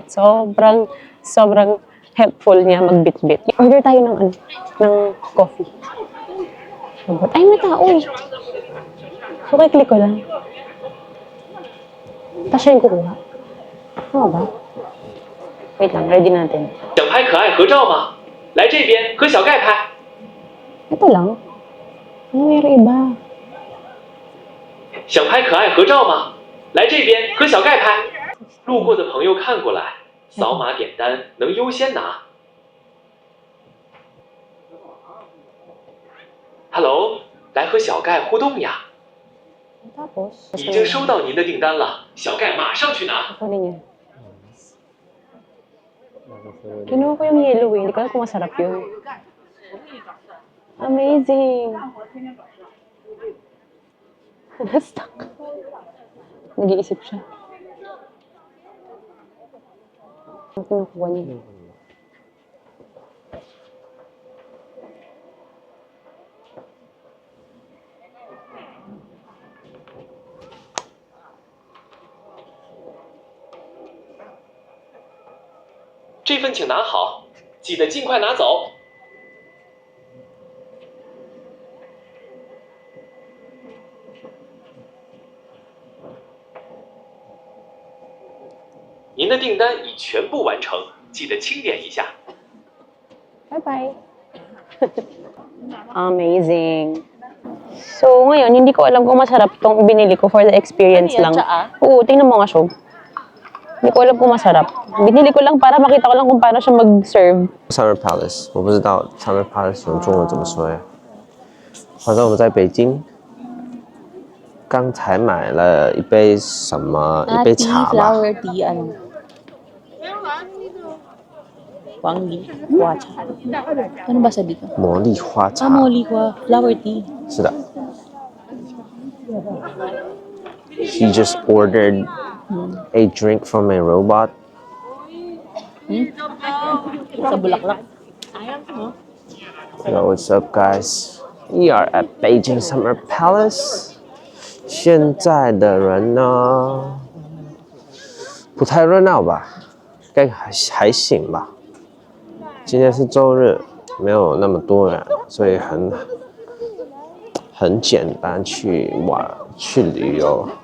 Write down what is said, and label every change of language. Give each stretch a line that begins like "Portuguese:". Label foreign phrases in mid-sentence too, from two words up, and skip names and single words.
Filipino: Sobrang helpful niya magbitbit. Order tayo ng coffee. Ay, may tao eh. So, click ko lang. Tapos siya yung kukuha. Tama ba? Wait lang, ready natin.
Chinese: 想拍可爱合照吗？来这边和小盖拍。
Filipino: Ito lang. Ano mayroon iba?
Chinese: 想拍可爱合照吗？来这边和小盖拍。路过的朋友看过来，扫码点单能优先拿。Hello，来和小盖互动呀！
Filipino: Tapos?
Chinese: 已经收到您的订单了，小盖马上去拿。
Filipino: Kunin niya. Kinuha ko yung yellow eh. Hindi ko alam kung masarap yun. Amazing! Na-stuck. Nag-iisip siya. Ang kinukuha niya.
Chinese: 这份请拿好，记得尽快拿走。您的订单已全部完成，记得清点一下。
English: Bye-bye! Amazing!
Filipino: So, ngayon, hindi ko alam kung masarap tong binili ko
English: for the experience
Filipino: Ano yan, lang. tsaa? Oo, tingnan mo nga, Shog. Hindi ko alam kung masarap. Binili ko lang para makita ko lang kung paano siya mag-serve.
Chinese: Summer Palace，我不知道 Summer Palace 用中文怎么说呀？反正我们在北京，刚才买了一杯什么，一杯茶吧，
English: flower tea,
Filipino: ano? Wangli. Wacha. Ano ba sa dito?
Chinese: 魔力花茶，
Filipino: Moli ko.
English: Flower tea.
Chinese: 是的。
English: He just ordered a drink from a robot.
Filipino: Sa Bulaklak.
English: Yo, what's up, guys? We are at Beijing Summer Palace.
Chinese: 现在的人呢，不太热闹吧？该还行吧。今天是周日，没有那么多人，所以很简单去玩去旅游。